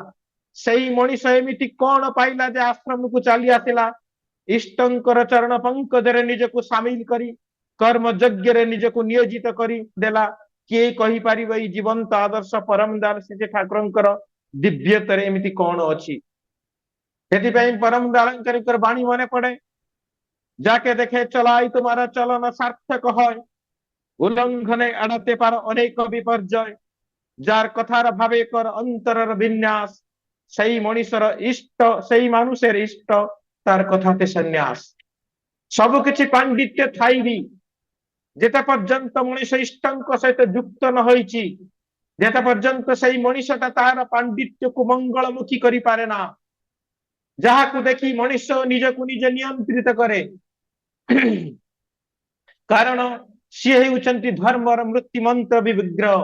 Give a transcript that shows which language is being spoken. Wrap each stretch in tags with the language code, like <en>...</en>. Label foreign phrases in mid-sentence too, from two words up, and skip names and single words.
<or>ସେଇ ମଣିଷ ଏମିତି କଣ ପାଇଲା ଯେ ଆଶ୍ରମକୁ ଚାଲି ଆସିଲା, ଇଷ୍ଟଙ୍କର ଚରଣ ପଙ୍କଜରେ ନିଜକୁ ସାମିଲ କରି କର୍ମ ଯଜ୍ଞରେ ନିଜକୁ ନିୟୋଜିତ କରି ଦେଲା? କିଏ କହିପାରିବ ଏଇ ଜୀବନ୍ତ ଆଦର୍ଶ ପରମ ଦାସ ଠାକୁରଙ୍କର ଦିବ୍ୟତରେ ଏମିତି କଣ ଅଛି? ସେଥିପାଇଁ ପରମ ଦାଳଙ୍କର ବାଣୀ</or> <bn>মনে পড়ে, যাকে দেখে চলাই তোমার চলন সার্থক হয়, উল্লঙ্ঘনে এড়াতে পারো অনেক বিপর্যয়, যার কথার ভাবে কর অন্তরের বিন্যাস, সেই মনীষর ইষ্ট, সেই মানুষের ইষ্ট, তার কথাতে সন্ন্যাস।</bn> <or>ସବୁ କିଛି ପାଣ୍ଡିତ୍ୟ ଥାଇ ବି ଯେତେ ପର୍ଯ୍ୟନ୍ତ ମଣିଷ ଇଷ୍ଟଙ୍କ ସହିତ ଯୁକ୍ତ ନ ହୋଇଛି, ଯେତେ ପର୍ଯ୍ୟନ୍ତ ସେଇ ମଣିଷଟା ତାହାର ପାଣ୍ଡିତ୍ୟକୁ ମଙ୍ଗଳମୁଖୀ କରିପାରେ ନା, ଯାହାକୁ ଦେଖି ମଣିଷ ନିଜକୁ ନିଜେ ନିୟନ୍ତ୍ରିତ କରେ, କାରଣ ସିଏ ହେଉଛନ୍ତି ଧର୍ମର ମୃତ୍ୟୁ ମନ୍ତ୍ର ବିଗ୍ରହ।</or>